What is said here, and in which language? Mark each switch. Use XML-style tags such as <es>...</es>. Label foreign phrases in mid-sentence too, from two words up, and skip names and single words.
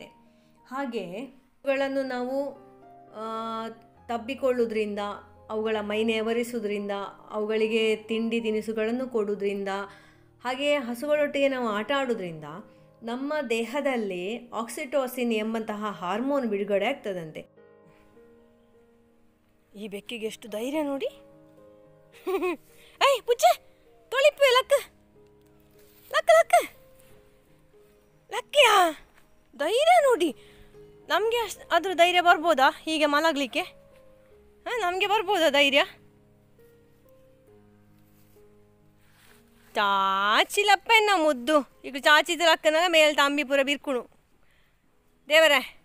<kn>ಹಾಗೆ ಇವುಗಳನ್ನು ನಾವು ತಬ್ಬಿಕೊಳ್ಳೋದ್ರಿಂದ ಅವುಗಳ ಮೈನೆವರಿಸೋದ್ರಿಂದ, ಅವುಗಳಿಗೆ ತಿಂಡಿ ತಿನಿಸುಗಳನ್ನು ಕೊಡೋದ್ರಿಂದ, ಹಾಗೆಯೇ ಹಸುಗಳೊಟ್ಟಿಗೆ ನಾವು ಆಟ ಆಡೋದ್ರಿಂದ ನಮ್ಮ ದೇಹದಲ್ಲಿ ಆಕ್ಸಿಟೋಸಿನ್ ಎಂಬಂತಹ ಹಾರ್ಮೋನ್ ಬಿಡುಗಡೆ ಆಗ್ತದಂತೆ. ಈ ಬೆಕ್ಕಿಗೆ ಎಷ್ಟು ಧೈರ್ಯ ನೋಡಿ.</kn> <tcy>ಐ ಪುಚ್ಚ ತೊಳಿಪೆ ಲಕ್ಕ ಲಕ್ಕ ಲಕ್ಕ ಲಕ್ಕಿಯಾ,</tcy> <kn>ಧೈರ್ಯ ನೋಡಿ. ನಮಗೆ ಅದ್ರ ಧೈರ್ಯ ಬರ್ಬೋದಾ ಹೀಗೆ ಮಲಗಲಿಕ್ಕೆ? ನಮಗೆ ಬರ್ಬೋದಾ ಧೈರ್ಯ?</kn> <tcy>ಚಾಚಿಲಪ್ಪೆನ್ನ ಮುದ್ದು ಈಗ ಚಾಚಿದ ಲಕ್ಕನಾಗ ಮೇಲ್ ತಾಂಬಿ ಪೂರ ಬಿರ್ಕುಣು ದೇವರೇ.</tcy>